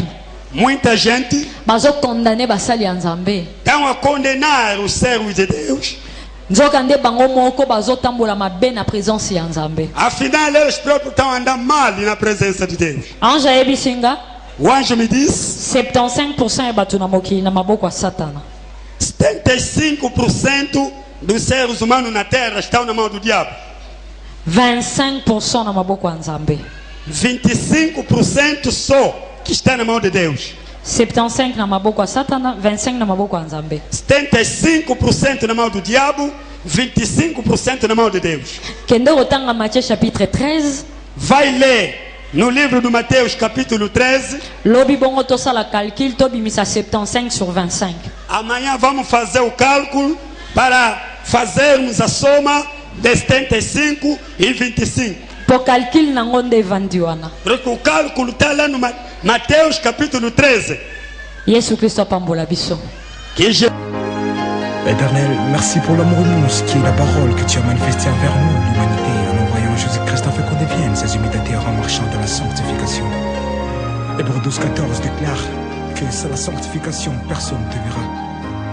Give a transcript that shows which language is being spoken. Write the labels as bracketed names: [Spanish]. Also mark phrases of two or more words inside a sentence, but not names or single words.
[Portuguese] Muita gente [Lingala] Bazo condamner basali ya Nzambe. [Portuguese] estão a condenar os servos de Deus. [Lingala] nzoka nde bango moko bazotambola mabe na présence ya nzambe. [Portuguese] Afinal, eles próprios estão andando mal na presença de Deus. [Lingala] Ange ayebisinga [Portuguese] O anjo me disse [Lingala] 75% ya bato na mokili na maboko ya satana. [Portuguese] 75% dos seres humanos na terra estão na mão do diabo. [Lingala] 25% na maboko ya nzambe. [Portuguese] 25% só que está na mão de Deus. [Lingala] 75 na maboko ya satana, 25 na maboko ya nzambe. [Portuguese] 75% na mão do diabo, 25% na mão de Deus. [Lingala] Kende kotanga Matthieu chapitre 13. [Portuguese] Vai ler no livro de Mateus capítulo 13. [Lingala] Lobi bongo tosala calcul tobimisa 75 sur 25. [Portuguese] Amanhã vamos fazer o cálculo para fazermos a soma de 75 e 25. [Lingala] Po calcul nango nde evandi wana. [Portuguese] Porque o cálculo está lá no Mateus capítulo 13. [Lingala] Yesu Kristo apambola biso. [Portuguese] Que [French] Éternel, merci pour l'amour immense qui est la parole que tu as manifestée envers nous, l'humanité, en envoyant Jésus-Christ afin qu'on devienne ses imitateurs en marchant dans la sanctification. Hébreux 12:14 déclare que sans la sanctification, personne ne te verra.